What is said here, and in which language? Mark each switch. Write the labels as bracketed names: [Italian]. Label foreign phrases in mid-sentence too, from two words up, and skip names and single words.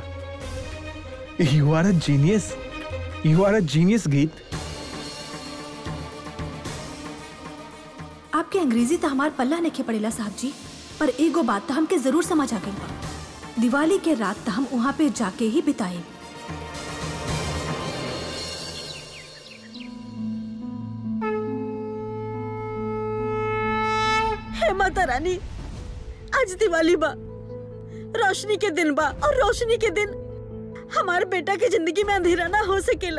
[English] You are a genius. You are a genius गीत। [Bhojpuri] आपके अंग्रेजी तो हमार पल्ला नहीं पड़ेला साहब जी, पर एगो बात तो हमके जरूर समझ आ गई बा। दिवाली के रात तो हम वहाँ पे जाके ही बिताए। हे माता रानी, आज दिवाली बा, रोशनी के दिन बा, और रोशनी के दिन हमारे बेटा की जिंदगी में अंधेरा ना हो सकेला।